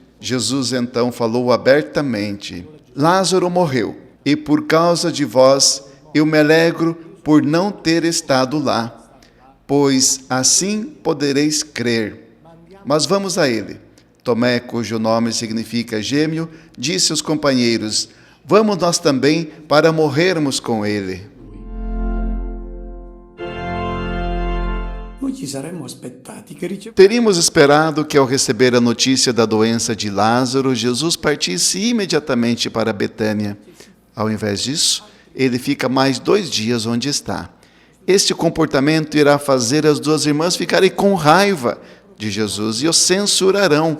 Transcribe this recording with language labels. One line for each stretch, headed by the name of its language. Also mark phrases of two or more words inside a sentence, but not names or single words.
Portuguese: Jesus então falou abertamente: Lázaro morreu, e por causa de vós eu me alegro por não ter estado lá, pois assim podereis crer. Mas vamos a ele. Tomé, cujo nome significa gêmeo, disse aos companheiros: vamos nós também para morrermos com ele.
Italian: Noi ci saremmo aspettati che
Portuguese: Teríamos esperado que, ao receber a notícia da doença de Lázaro, Jesus partisse imediatamente para Betânia. Ao invés disso, ele fica mais 2 dias onde está. Este comportamento irá fazer as 2 irmãs ficarem com raiva de Jesus e o censurarão.